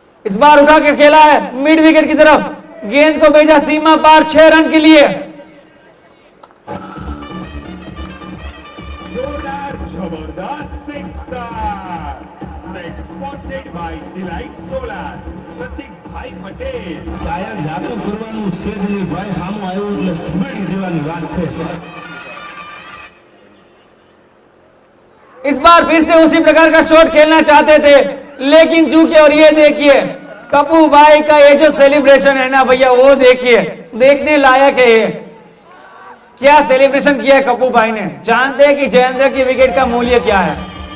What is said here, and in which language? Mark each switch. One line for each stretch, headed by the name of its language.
Hindi: इस बार उठा के खेला है मिड विकेट की तरफ, गेंद को भेजा सीमा पार 6 रन के लिए। जोरदार जबरदस्त sixer, sponsored by delight solar, प्रतीक भाई पटेल।
Gujarati: કાયા જાતો કરવાનું છે જ નહીં ભાઈ, સામું આવ્યું એટલે ભૂલી દેવાની વાત છે।
Hindi: इस बार फिर से उसी प्रकार का शॉट खेलना चाहते थे, लेकिन चूके, और ये देखिए कपू भाई का ये जो सेलिब्रेशन है ना भैया, वो देखिए, देखने लायक है ये। क्या सेलिब्रेशन किया है कपू भाई ने। जानते हैं कि जयेंद्र की विकेट का मूल्य क्या है।